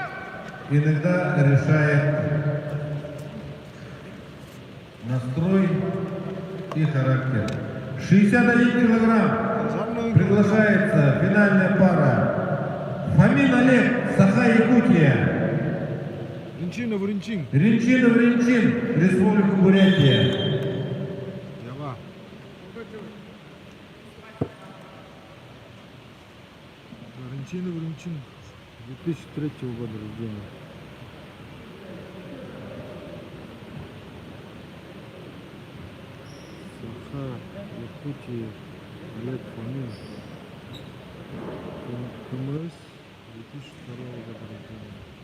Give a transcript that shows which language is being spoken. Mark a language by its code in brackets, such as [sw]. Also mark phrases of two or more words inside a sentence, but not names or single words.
[ru] Иногда решает настрой и характер. 61 килограмм приглашается финальная пара. Фомин Олег, Саха-Якутия. Ринчинов Ринчин. Ринчинов Ринчин, Республика Бурятия. Ява. Ринчинов Ринчин. 2003 года рождения. Саха, Якутия, Олег Фомин. КМС 2002 года рождения.